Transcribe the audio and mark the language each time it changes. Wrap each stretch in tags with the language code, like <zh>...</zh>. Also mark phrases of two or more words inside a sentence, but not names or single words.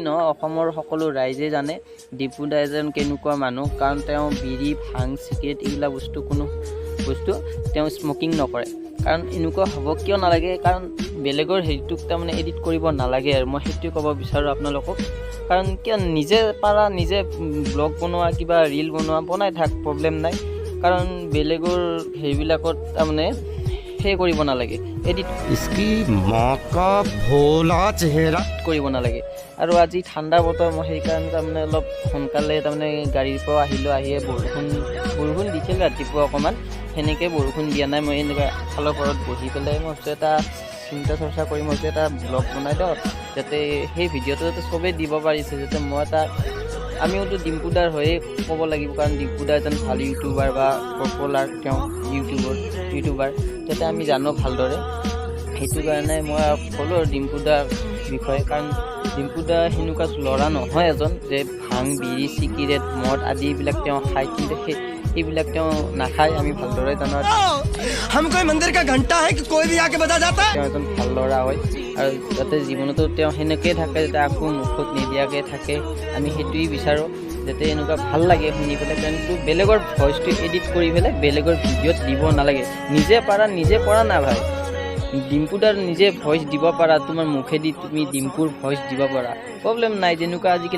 <as>নহয় অসমৰ সকলো ৰাইজে জানে ডিম্পু দা এজন কেনেকুৱা মানুহ কাৰণ তেওঁ বিড়ি ভাং চিগাৰেট এইবিলাক কোনো বস্তু তেওঁ স্মকিং নকৰে কাৰণ এনেকুৱা হ'ব কিয় নালাগে কাৰণ বেলেগৰ হেৰিটোক তাৰমানে এডিট কৰিব নালাগে আৰু মই সেইটোৱে ক'ব বিচাৰোঁ আপোনালোকক কাৰণ কিয় নিজে পাৰা নিজে ব্লগ বনোৱা কিবা ৰীল বনাই থাক প্ৰব্লেম নাই কাৰণ বেলেগৰ হেৰিবিলাকত তাৰমানে সেই কৰিব নালাগে এডিট</as> <hi>इसकी माँ का भोला चेहरा</hi> <as>কৰিব নালাগে আৰু আজি ঠাণ্ডা বতৰ মই সেইকাৰণে তাৰমানে অলপ সোনকালে তাৰমানে গাড়ীৰ পৰা আহিয়ে বৰষুণ দিছিল ৰাতিপুৱা অকণমান সেনেকৈ বৰষুণ দিয়া নাই মই এনেকুৱা খালৰ পৰত বহি পেলাই মই এটা চিন্তা চৰ্চা কৰি মই এটা ব্লগ বনাই দিওঁ যাতে সেই ভিডিঅ'টো যাতে চবেই দিব পাৰিছে যাতে মই এটা আমিওতো ডিম্পুদাৰ হৈয়ে ক'ব লাগিব কাৰণ ডিম্পুদা এজন ভাল ইউটিউবাৰ বা পপুলাৰ তেওঁ ইউটিউবাৰ যাতে আমি জানো ভালদৰে সেইটো কাৰণে মই ক'লোঁ আৰু ডিম্পুদাৰ বিষয়ে কাৰণ ডিম্পুদা সেনেকুৱা ল'ৰা নহয় এজন যে ভাং বিড়ি চিগাৰেট মদ আদি এইবিলাক তেওঁ খায় কিন্তু সেইবিলাক তেওঁ নাখায় আমি ভালদৰে জানো</as> <hi>हम कोई मंदिर का घंटा है कि कोई भी आके बजा जाता है</hi> <as>তেওঁ এজন ভাল ল'ৰা হয় আৰু যাতে জীৱনতো তেওঁ সেনেকৈয়ে থাকে যাতে আকৌ মুখত নিদিয়াকৈ থাকে আমি সেইটোৱেই বিচাৰোঁ যাতে এনেকুৱা ভাল লাগে শুনি পেলাই কিন্তু বেলেগৰ ভইচটো এডিট কৰি পেলাই বেলেগৰ ভিডিঅ'ত দিব নালাগে নিজে কৰা না ভাই ডিম্পুদাৰ নিজে ভইচ দিব পাৰা তোমাৰ মুখেদি তুমি ডিম্পুৰ ভইচ দিব পাৰা প্ৰব্লেম নাই যেনেকুৱা আজিকালি</as>